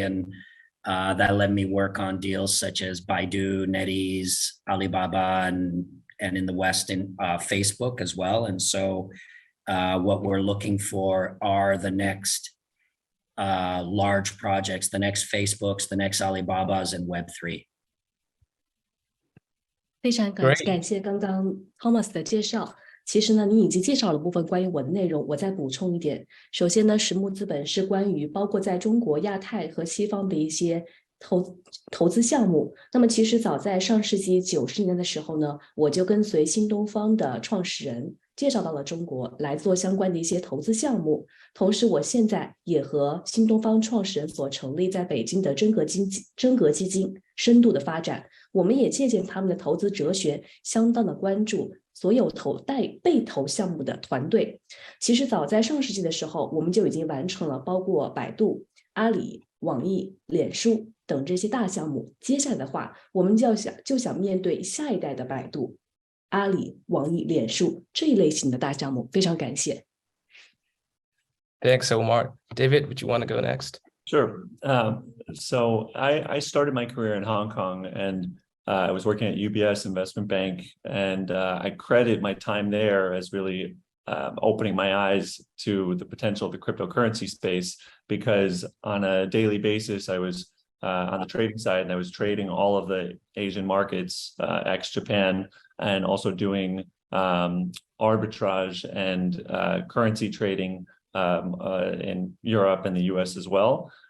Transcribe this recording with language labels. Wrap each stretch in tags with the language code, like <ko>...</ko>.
<en>And that let me work on deals such as Baidu, NetEase, Alibaba, and in the West in Facebook as well. And so what we're looking for are the next large projects, the next Facebooks, the next Alibabas, and Web3.</en> <zh>非常感谢刚刚 Thomas 的介绍。其实呢，你已经介绍了部分关于我的内容，我再补充一点。首先呢，石木资本是关于包括在中国、亚太和西方的一些投资项目。那么其实早在上世纪90年的时候呢，我就跟随新东方的创始人介绍到了中国来做相关的一些投资项目。同时我现在也和新东方创始人所成立在北京的真格基金深度的发展，我们也借鉴他们的投资哲学，相当的关注所有被投项目的团队。其实早在上世纪的时候，我们就已经完成了包括百度、阿里、网易、脸书等这些大项目。接下来的话，我们就想面对下一代的百度、阿里、网易、脸书这一类型的大项目。非常感谢。</zh> <en>Thanks, Omar. David, would you want to go next? Sure. So I started my career in Hong Kong, and I was working at UBS Investment Bank, and I credit my time there as really opening my eyes to the potential of the cryptocurrency space, because on a daily basis, I was on the trading side, and I was trading all of the Asian markets, ex-Japan, and also doing arbitrage and currency trading in Europe and the US as well.</en>